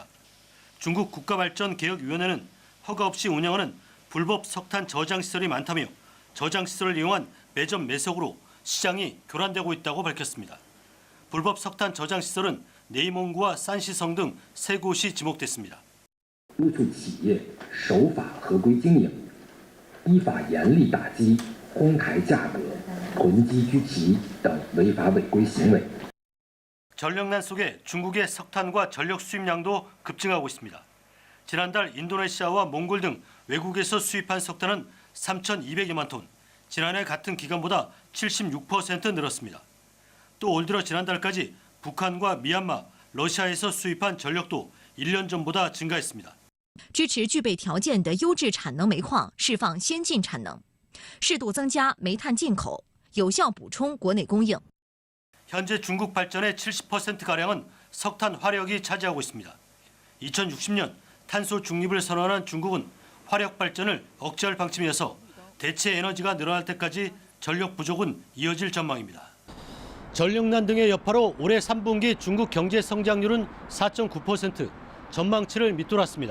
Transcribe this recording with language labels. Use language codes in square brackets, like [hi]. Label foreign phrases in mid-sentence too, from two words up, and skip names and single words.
[ko] 중국 국가발전개혁위원회는 허가 없이 운영하는 불법 석탄 저장시설이 많다며 저장시설을 이용한 매점 매석으로 시장이 교란되고 있다고 밝혔습니다. 불법 석탄 저장시설은 네이몽구와 산시성 등 3곳이 지목됐습니다. [zh] 督促企业守法合规经营，依法严厉打击哄抬价格、囤积居奇等违法违规行为。 [ko] 전력난 속에 중국의 석탄과 전력 수입량도 급증하고 있습니다. 지난달 인도네시아와 몽골 등 외국에서 수입한 석탄은 3,200여만 톤, 지난해 같은 기간보다 76% 늘었습니다. 또 올 들어 지난달까지 북한과 미얀마, 러시아에서 수입한 전력도 1년 전보다 증가했습니다. [zh] 支持具备条件的优质产能煤矿释放先进产能，适度增加煤炭进口，有效补充国内供应。 [ko] 현재 중국 발전의 70%가량은 석탄 화력이 차지하고 있습니다. 2060년 탄소 중립을 선언한 중국은 화력 발전을 억제할 방침이어서 대체 에너지가 늘어날 때까지 전력 부족은 이어질 전망입니다. 전력난 등의 여파로 올해 3분기 중국 경제 성장률은 4.9%, 전망치를 밑돌았습니다.